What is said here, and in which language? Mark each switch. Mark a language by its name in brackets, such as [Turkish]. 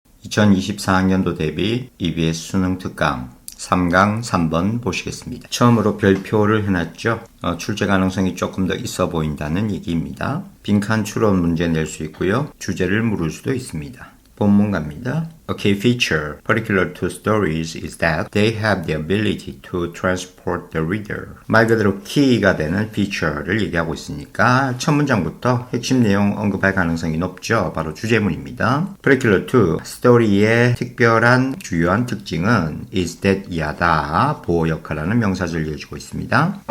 [Korean] 2024학년도 대비 EBS 수능 특강 3강 3번 보시겠습니다. 처음으로 별표를 해놨죠. 출제 가능성이 조금 더 있어 보인다는 얘기입니다. 빈칸 추론 문제 낼 수 있고요. 주제를 물을 수도 있습니다. 본문 갑니다. [English] A key feature particular to stories is that they have the ability to transport the reader. [Korean] 말 그대로 키가 되는 feature를 얘기하고 있으니까 첫 문장부터 핵심 내용 언급할 가능성이 높죠. 바로 주제문입니다. [English] Particular to [Korean] 스토리의 특별한 주요한 특징은 [English] is that [Korean] 이하다 보호 역할하는 명사절을 이어주고 있습니다.